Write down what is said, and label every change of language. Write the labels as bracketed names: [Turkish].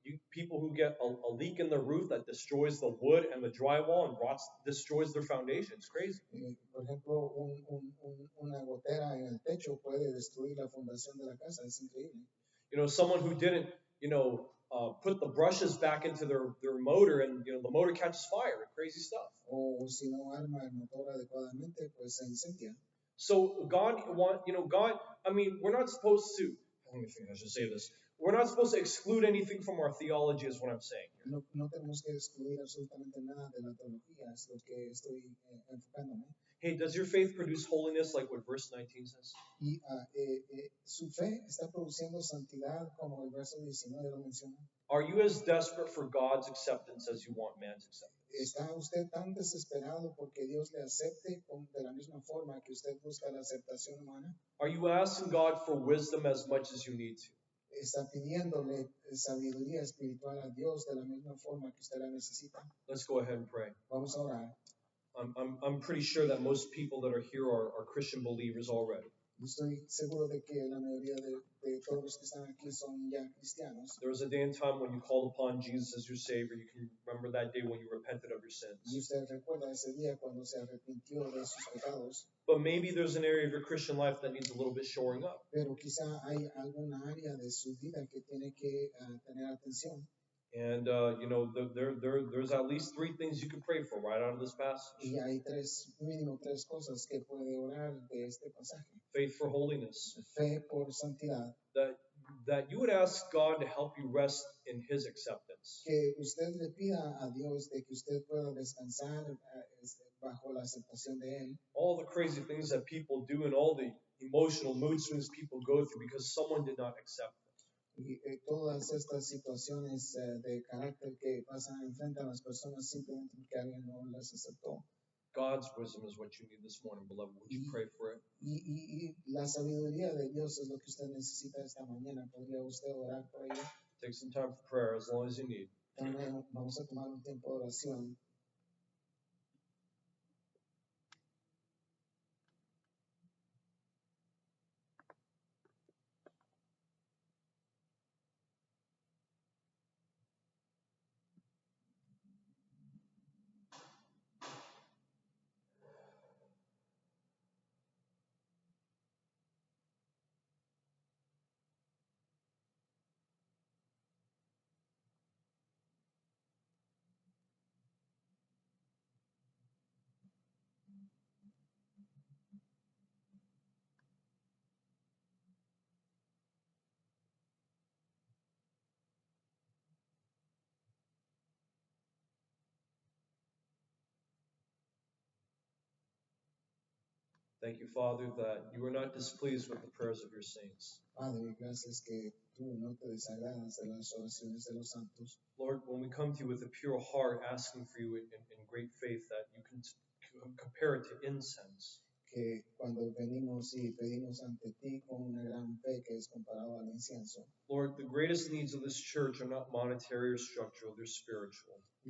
[English] People who get a leak in the roof that destroys the wood and the drywall and destroys their foundation. It's crazy. [Spanish] Por ejemplo, una gotera en el techo puede destruir la fundación de la casa. Es increíble. [English] Someone who didn't, put the brushes back into their motor and, the motor catches fire. Crazy stuff. [Spanish] O si no arma el motor adecuadamente, pues se incendia. [English] So we're not supposed to, let me think, I should say this. We're not supposed to exclude anything from our theology is what I'm saying. [Spanish] No tenemos que excluir absolutamente nada de la teología, es lo que estoy enfocándome. [English] Hey, does your faith produce holiness like what verse 19 says? [Spanish] Y su fe está produciendo santidad como el verso 19 lo menciona. [English] Are you as desperate for God's acceptance as you want man's acceptance? [Spanish] ¿Está usted tan desesperado porque Dios le acepte de la misma forma que usted busca la aceptación humana? [English] Are you asking God for wisdom as much as you need to? [Spanish] ¿Está pidiéndole sabiduría espiritual a Dios de la misma forma que usted la necesita? [English] Let's go ahead and pray. [Spanish] Vamos a orar. [English] I'm pretty sure that most people that are here are Christian believers already. [Spanish] Estoy seguro de que la mayoría de todos los que están aquí son ya cristianos. [English] There was a day and time when you called upon Jesus as your Savior. You can remember that day when you repented of your sins. [Spanish] Y usted recuerda ese día cuando se arrepintió de sus pecados. [English] But maybe there's an area of your Christian life that needs a little bit shoring up. [Spanish] Pero quizá hay alguna área de su vida que tiene que tener atención. [English] And, there's at least 3 things you can pray for right out of this passage. [Spanish] Y hay mínimo tres cosas que puede orar de este pasaje. [English] Faith for holiness. [Spanish] Fe por santidad. [English] That you would ask God to help you rest in His acceptance. [Spanish] Que usted le pida a Dios de que usted pueda descansar bajo la aceptación de Él. [English] All the crazy things that people do and all the emotional mood swings people go through because someone did not accept them. [Spanish] Y todas estas situaciones de carácter que enfrentan las personas simplemente porque alguien no las aceptó. [English] God's wisdom is what you need this morning, beloved. Would you pray for it? [Spanish] Y la sabiduría de Dios es lo que usted necesita esta mañana. ¿Podría usted orar por ello? [English] Take some time for prayer as long as you need. [Spanish] También vamos a tomar un tiempo de oración. [English] Thank you, Father, that you are not displeased with the prayers of your saints. [Spanish] Padre, gracias que tú no te desagradas de las oraciones de los santos. [English] Lord, when we come to you with a pure heart, asking for you in great faith, that you can compare it to incense. [Spanish] Que cuando venimos y pedimos ante ti con una gran fe que es comparado al incienso. [English] Lord, the greatest needs of this church are not monetary or structural, they're spiritual.